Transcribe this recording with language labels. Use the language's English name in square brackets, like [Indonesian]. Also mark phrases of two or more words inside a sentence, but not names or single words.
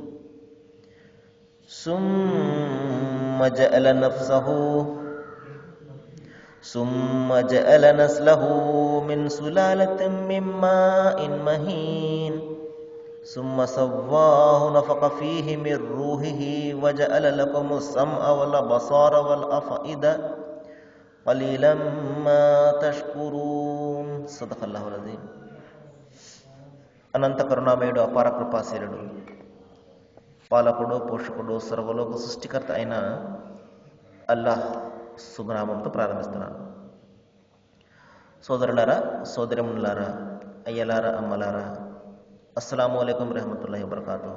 [Arabic] ثم جعل نسله من سلالة من ماء مهين ثم سواه نفخ فيه من روحه وجعل لكم السمع والأبصار والأفئدة قليلا ما تشكرون. صدق الله العظيم. [Telugu] అనంత కరుణామయుడు, అపార కృపాశీలుడు, పాలకుడు, పోషకుడు, సర్వలోక సృష్టికర్త అయిన అల్లాహ్ శుభనామంతో ప్రారంభిస్తున్నాను. సోదరులారా, సోదరిములారా, అయ్యలారా, అమ్మలారా, [Arabic] السلام عليكم رحمة الله وبركاته.